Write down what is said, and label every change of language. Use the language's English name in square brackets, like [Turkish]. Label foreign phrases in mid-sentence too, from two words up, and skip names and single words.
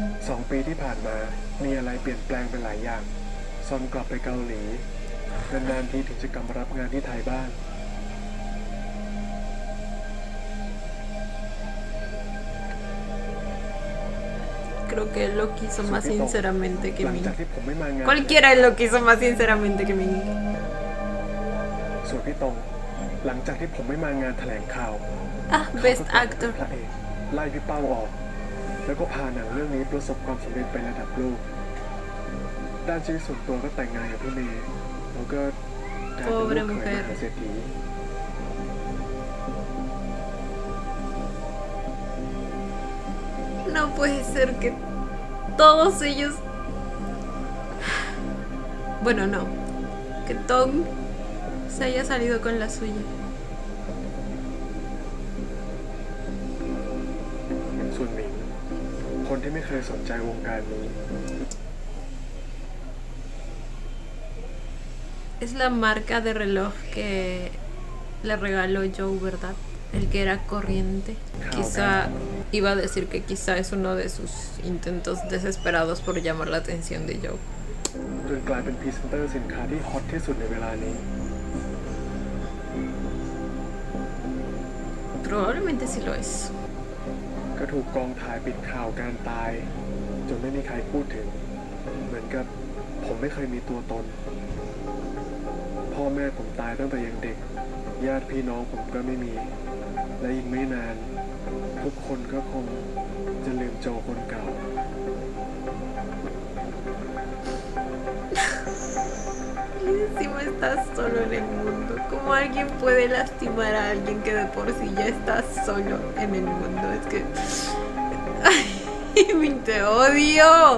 [Thai] 2 ปีที่ผ่านมา มีอะไรเปลี่ยนแปลงไปหลายอย่าง ซอนกลับไปเกาหลี นานๆทีถึงจะกลับมารับงานที่ไทยบ้าง [Spanish] Creo que él lo quiso más sinceramente que [Thai] หลัง [Spanish] Min. [Thai] จากที่ผมไม่มางาน [Spanish] Cualquiera él lo quiso más sinceramente que Min. [Thai] ส่วนพี่ตรง หลังจากที่ผมไม่มางานแถลงข่าว [Spanish] Ah, [Thai] เขา [English] Best [Thai] ก็กลับมาเป็ [English] Actor. [Thai] นพระเอกไล่พี่เป้าออก แล้วก็พาหนังเรื่องนี้ประสบความสำเร็จไประดับโลก ด้านชีวิตส่วนตัวก็แต่งงานกับพี่เมย์แล้วก็กลายเป็นลูกเขยมหาเศรษฐี [Spanish] No puede ser que todos ellos... Bueno, no. Que Tom se haya salido con la suya. [Thai] ส่วนหมิง คนที่ไม่เคยสนใจวงการนี้ [Spanish] Es la marca de reloj que le regaló Joe, ¿verdad? El que era corriente. Quizá iba a decir que quizá es uno de sus intentos desesperados por llamar la atención de Joe. [Thai] จนกลายเป็นพรีเซนเตอร์สินค้าที่ฮอตที่สุดในเวลานี้ [Spanish] Probablemente sí lo es. [Thai] ก็ถูกกองถ่ายปิดข่าวการตาย จนไม่มีใครพูดถึง เหมือนกับผมไม่เคยมีตัวตน พ่อแม่ผมตายตั้งแต่ยังเด็ก ญาติพี่น้องผมก็ไม่มี และอีกไม่นาน ทุกคนก็คงจะลืมโจคนเก่า [Spanish] Y encima estás solo en el mundo. ¿Cómo alguien puede lastimar a alguien que de por sí ya está solo en el mundo? Es que... ¡Ay, Min, te odio!